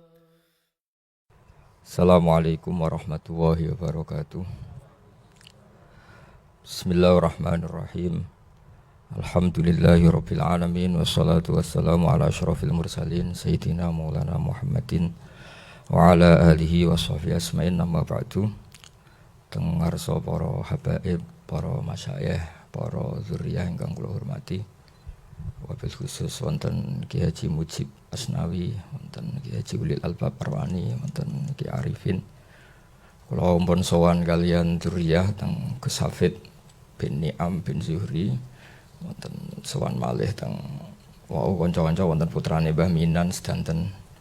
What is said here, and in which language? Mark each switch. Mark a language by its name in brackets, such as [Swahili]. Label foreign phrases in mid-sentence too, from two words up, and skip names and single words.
[Arabic] السلام عليكم ورحمة الله وبركاته. بسم الله الرحمن الرحيم. الحمد لله رب العالمين والصلاة والسلام على أشرف المرسلين سيدنا مولانا محمد وعلى آله وصحبه أجمعين أما بعد. [Javanese] Teng ngarsa para habaib, para masyayikh, para zuriyah ingkang kula hormati, [Arabic] وبالخصوص [Javanese] wonten Ki Haji Mujib Asnawi, wonten Ki Haji Ulil Albab Arwani, wonten Ki Arifin. Kula ampun sowan kalian zuriyah teng Gus Hafid bin Ni'am bin Zuhri, wonten sowan malih teng kanca-kanca wonten putrane Mbah Minan sedanten.